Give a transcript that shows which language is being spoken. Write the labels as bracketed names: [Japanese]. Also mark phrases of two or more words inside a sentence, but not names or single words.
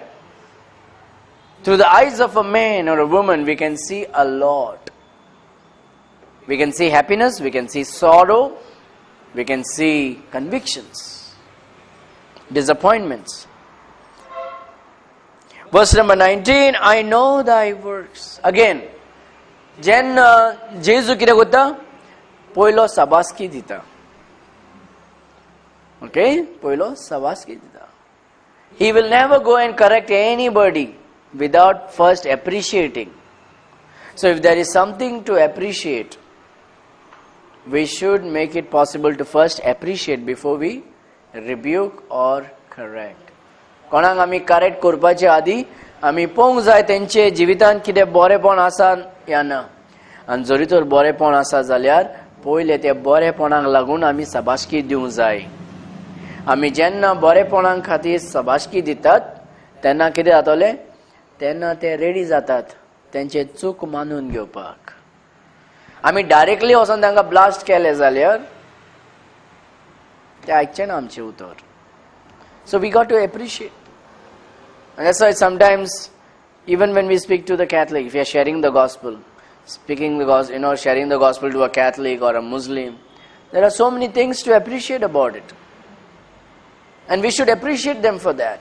[English] Through the eyes of a man or a woman we can see a lot. We can see happiness, we can see sorrow, we can see convictions, disappointments. Verse number 19, I know thy works. Again, [Konkani] जेजू कितें करता? पयलो शाबासकी दिता. Okay? पयलो शाबासकी दिता. [English] He will never go and correct anybody without first appreciating. So if there is something to appreciate, we should make it possible to first appreciate before we rebuke or correct. [Konkani] कोणाक आमी करेक्ट करपाचे आदी आमी पळोवंक जाय तेंचे जिवितांत कितें बरेपण आसा या ना. आनी जरी तर बरेपण आसा जाल्यार पयले ते बरेपणाक लागून आमी शाबासकी दिवंक जाय. आमी जेन्ना बरेपणां खातीर शाबासकी दितात तेन्ना कितें जातलें? तेन्ना ते रेडी जातात तेंचे चूक मानून घेवपाक. आमी डायरेक्टली वचोन तांकां ब्लास्ट केले जाल्यार ते आयकचे ना आमचें उतर. [English] So we got to appreciate. And that's why sometimes, even when we speak to the Catholic, if we are sharing the gospel, speaking the gospel, sharing the gospel to a Catholic or a Muslim, there are so many things to appreciate about it. And we should appreciate them for that.